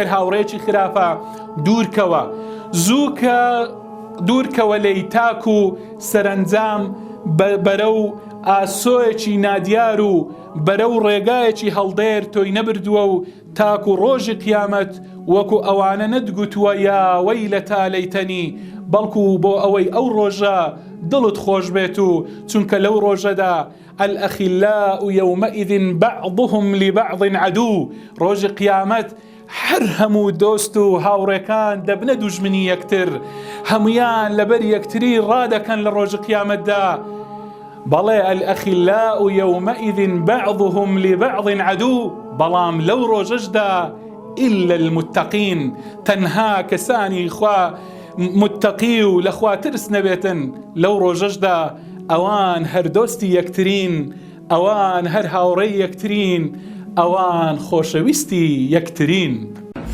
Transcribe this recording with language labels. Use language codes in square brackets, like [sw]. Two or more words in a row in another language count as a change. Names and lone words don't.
[ckb] هاوڕێکی خراپە دوورکەوە، زووکە دوورکەوە لێی تاک و سەرنجام بەرەو ئاسۆیەکی نادیار و بەرەو ڕێگایەکی هەڵدێر تۆی نەبردووە و تاک و ڕۆژی قیامەت وەکو ئەوانە نەتگوتووە [ar] یا وەیلەتە لەیتەنی، [ckb] بەڵکو بۆ ئەوەی ئەو ڕۆژە دڵت خۆش بێت و چونکە لەو ڕۆژەدا [ar] الأخلاء يومئذ بعضهم لبعض عدو، [ckb] ڕۆژی قیامەت هەر هەموو دۆست و هاوڕێکان دەبنە دوژمنی یەکتر، هەمویان لەبەر یەکتری ڕادەکەن لە ڕۆژی قیامەتدا. بەڵێ [ar] الأخلاء يومئذ بعضهم لبعض عدو، [ckb] بەڵام لەو ڕۆژەشدا [ar] إلا المتقين، [ckb] تەنها کەسانی خوا متقی و لەخوا ترس نەبێتن لەو ڕۆژەشدا، ئەوان هەر دۆستی یەکترین، ئەوان هەر هاوڕێی یەکترین، ئەوان خۆشەویستی یەکترین.